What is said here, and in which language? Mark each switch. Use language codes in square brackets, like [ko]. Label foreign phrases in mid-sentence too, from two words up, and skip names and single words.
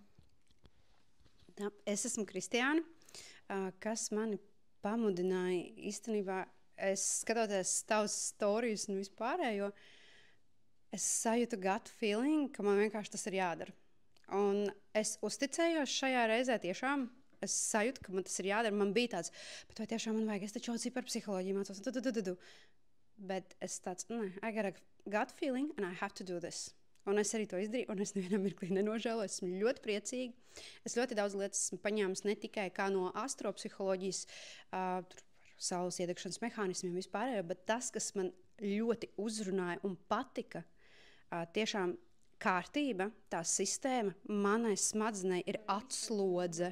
[lv] Tā, es esmu Kristiāna, kas mani pamudināja īstenībā, es skatoties tavus storijus un vispārējo, es sajūtu [en] gut feeling, [lv] ka man vienkārši tas ir jādara. Un es uzticējos šajā reizē tiešām, es sajūtu, ka man tas ir jādara. Man bija tāds, bet vai tiešām man vajag, es taču jau par psiholoģiju mācos. Bet es tāds, [en] I got a gut feeling and I have to do this. [lv] Un es arī to izdarīju, un es nevienam mirklī nenožēloju. Esmu ļoti priecīga. Es ļoti daudz lietas esmu paņēmis ne tikai kā no astropsiholoģijas, saules iedegšanas mehānismiem vispārējo, bet tas, kas man ļoti uzrunāja un patika, tiešām kārtība, tā sistēma, manai smadzenei ir atslodze.